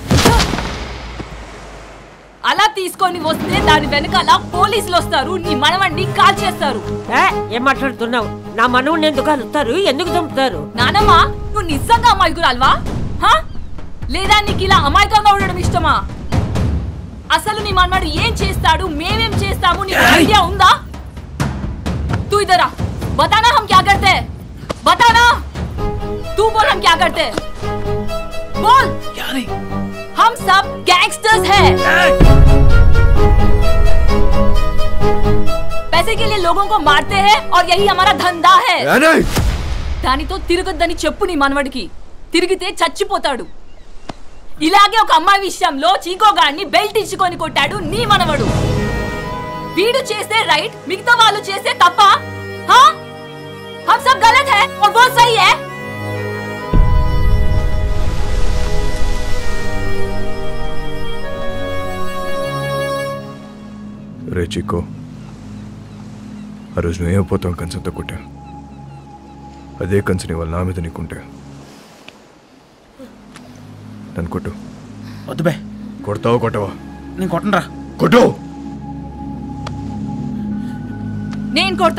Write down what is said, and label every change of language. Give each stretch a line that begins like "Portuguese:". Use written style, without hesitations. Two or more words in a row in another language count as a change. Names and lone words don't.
Telugu: అలా తీసుకొని వస్తే దాని వెనకాల పోలీసులు వస్తారు, నీ మనవడిని కాల్ చేస్తారు. ఏం మాట్లాడుతున్నావు? నా మనవుని ఎందుకు కలుస్తారు? ఎందుకు చంపుతారు? నానమ్మా, నువ్వు నిజంగా అమాయకురాల్వా? లేదా నీకు ఇలా అమాయకంగా ఉండడం ఇష్టమా? అసలు నీ మనవాడు ఏం చేస్తాడు, మేమేం చేస్తాము నీకు ఐడియా ఉందా?
Hindi: तू इधर आ, बताना हम क्या करते हैं, बताना. तू बोल हम क्या करते हैं, बोल. क्या नहीं? हम सब गैंगस्टर्स हैं. पैसे के लिए लोगों को मारते हैं और यही हमारा धंधा है.
Telugu: దానితో తిరగొద్దని చెప్పు నీ మనవడికి. తిరిగితే చచ్చిపోతాడు. ఇలాగే ఒక అమ్మాయి విషయంలో చీకోగాడిని బెల్ట్ ఇచ్చుకొని కొట్టాడు నీ మనవడు. వీడు చేస్తే రైట్, మిగతా వాళ్ళు చేస్తే తప్ప?
Hindi: हम सब गलत है और वो सही है.
Telugu: రే చిక్కో, ఆ రోజు నువ్వేమైపోతావు కంచంతో కొట్టా. అదే కంచని వాళ్ళు నా మీద నీకుంటే నన్ను కొట్టు. వద్దు బే. కొడతావు కొట్టవా? నేను కొట్టనరా. కొట్టు. నేను కొడతా.